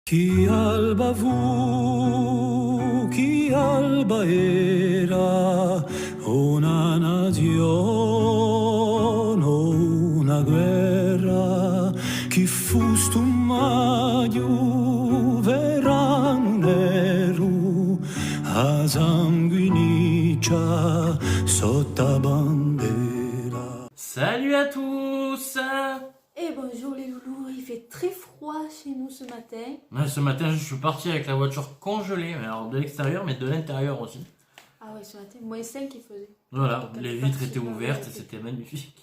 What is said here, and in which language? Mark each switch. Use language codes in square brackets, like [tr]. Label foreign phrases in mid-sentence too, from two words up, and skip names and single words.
[co] Chi alba fu, chi alba era, una nazione, una guerra, chi fu stu maggio, verano nero, a sanguiniccia sotto bandera. [fr] Salut à tous! Et bonjour les loulous, il fait très froid chez nous ce matin. Ouais, ce matin, je suis parti avec la voiture congelée, mais alors de l'extérieur, mais de l'intérieur aussi. Ah ouais, ce matin, moins 5 il faisait. Voilà, Donc, les pas vitres étaient super ouvertes et bien. c'était magnifique.